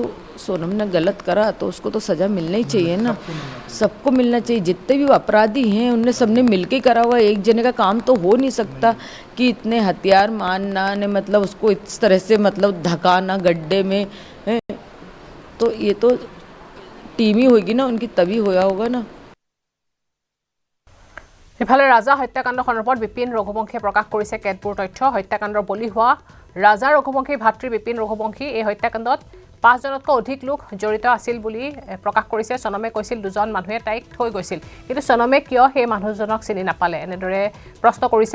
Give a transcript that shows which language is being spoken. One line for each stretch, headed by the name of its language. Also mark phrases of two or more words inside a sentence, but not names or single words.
Hindi: तो सोनम ने गलत करा तो उसको तो सज़ा मिलना ही चाहिए ना, सबको मिलना चाहिए। जितने भी अपराधी हैं उनने सबने मिलके करा हुआ, एक जने का काम तो हो नहीं सकता कि इतने हथियार मारना ने मतलब उसको इस तरह से मतलब धकाना गड्ढे में, तो ये तो टीम ही होगी ना उनकी, तभी होया होगा ना।
Assamese: ইফালে ৰাজা হত্যাকাণ্ড সন্দৰ্ভত বিপিন ৰঘুবংশীয়ে প্ৰকাশ কৰিছে কেতবোৰ তথ্য। হত্যাকাণ্ডৰ বলি হোৱা ৰাজা ৰঘুবংশীৰ ভাতৃ বিপিন ৰঘুবংশী এই হত্যাকাণ্ডত 5 জনতকৈ অধিক লোক জড়িত আছিল বুলি প্ৰকাশ কৰিছে। সনমে কৈছিল 2জন মানুহে তাইক থৈ গৈছিল, কিন্তু সনমে কিয় সেই মানুহজনক চিনি নাপালে এনেদৰে প্ৰশ্ন কৰিছে।